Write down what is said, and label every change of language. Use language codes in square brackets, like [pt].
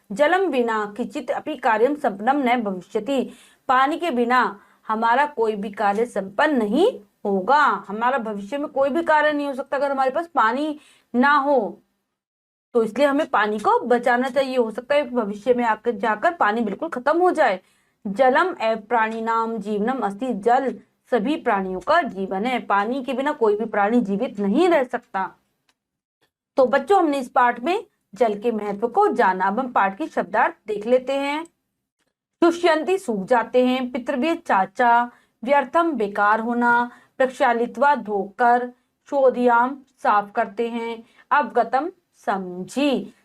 [sa] जलम बिना किंचित अपि कार्यम संपन्नम न भविष्यति। [hi] पानी के बिना हमारा कोई भी कार्य संपन्न नहीं होगा, हमारा भविष्य में कोई भी कार्य नहीं हो सकता अगर हमारे पास पानी ना हो। तो इसलिए हमें पानी को बचाना चाहिए। हो सकता है भविष्य में आकर जाकर पानी बिल्कुल खत्म हो जाए। [sa] जलम एव प्राणिनाम जीवनम अस्ति। [hi] जल सभी प्राणियों का जीवन है, पानी के बिना कोई भी प्राणी जीवित नहीं रह सकता। तो बच्चों, हमने इस पाठ में जल के महत्व को जाना। अब हम पाठ की शब्दार्थ देख लेते हैं। शुष्यंती सूख जाते हैं, पितृव्य चाचा, व्यर्थम बेकार होना, प्रक्षालित्वा धोकर, शोधियाम साफ करते हैं, अवगतम समझी।